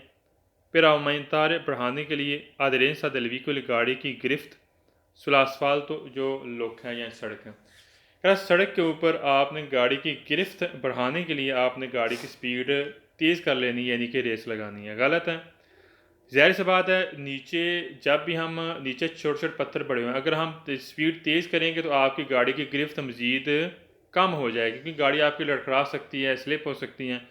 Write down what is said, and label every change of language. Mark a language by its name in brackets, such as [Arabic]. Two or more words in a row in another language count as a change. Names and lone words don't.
[Italian] per aumentare, [Urdu] بڑھانے کے لیے, [Italian] aderenza del veicolo, [Urdu] گاڑی کی گرفت، सुलासफाल्तो جو لوگ ہیں یا سڑک ہے। کہہ رہا سڑک کے اوپر آپنے گاڑی کی گرفت بڑھانے کے لیے آپنے گاڑی کی سپیڈ تیز کر لینی ہے، یعنی کہ ریس لگانی ہے. غلط ہے، ظاہر سی بات ہے. نیچے جب بھی ہم نیچے چھوٹے چھوٹے پتھر پڑے ہوئے ہیں، اگر ہم سپیڈ تیز کریں گے تو آپ کی گاڑی کی گرفت مزید کم ہو جائے گی، کیونکہ گاڑی آپ کی لڑکھڑا سکتی ہے، سلپ ہو سکتی ہے.